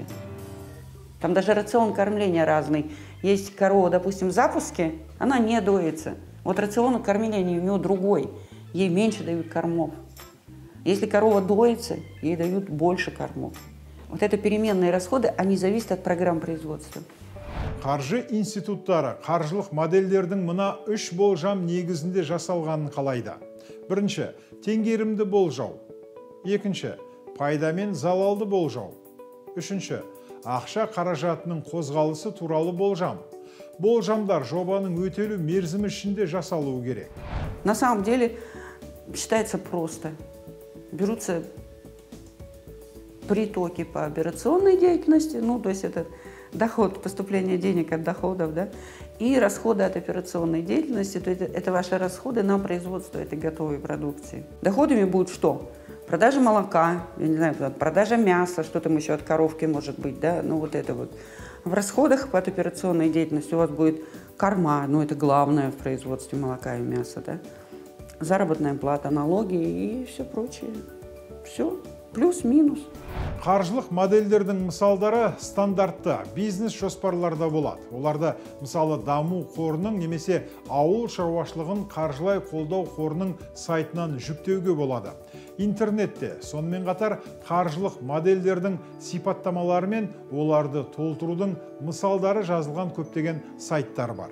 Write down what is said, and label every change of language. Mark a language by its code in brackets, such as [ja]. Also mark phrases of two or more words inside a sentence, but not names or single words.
[ru] Там даже рацион кормления разный. Есть корова, допустим, в запуске, она не доится. Вот рацион кормления у нее другой, ей меньше дают кормов. Если корова доится, ей дают больше кормов. Вот это переменные расходы, они зависят от программ производства. [kk] Қаржы институттары қаржылық модельдердің мына үш болжам негізінде жасалғанын қалайды. Бірінші, теңгерімді болжау. Екінші, пайда мен залалды болжау. Үшінші, ақша қаражатының қозғалысы туралы болжам. Болжамдар жобаның өтелу мерзімі ішінде жасалуы керек. [ru] На самом деле считается просто. Берутся притоки по операционной деятельности, ну то есть это доход, поступление денег от доходов, да, и расходы от операционной деятельности, то есть это ваши расходы на производство этой готовой продукции. Доходами будет что? Продажа молока, я не знаю, продажа мяса, что там еще от коровки может быть, да, ну вот это вот. В расходах под операционной деятельностью у вас будет корма, ну это главное в производстве молока и мяса, да, заработная плата, налоги и все прочее. Все, плюс-минус. [kk] Қаржылық модельдердің мысалдары стандартты бизнес жоспарларда болады. Оларды мысалы даму қорының немесе ауыл шаруашылығын қаржылай қолдау қорының сайтынан жүктеуге болады. Интернетте сонымен қатар қаржылық модельдердің сипаттамалары мен оларды толтырудың мысалдары жазылған көптеген сайттар бар.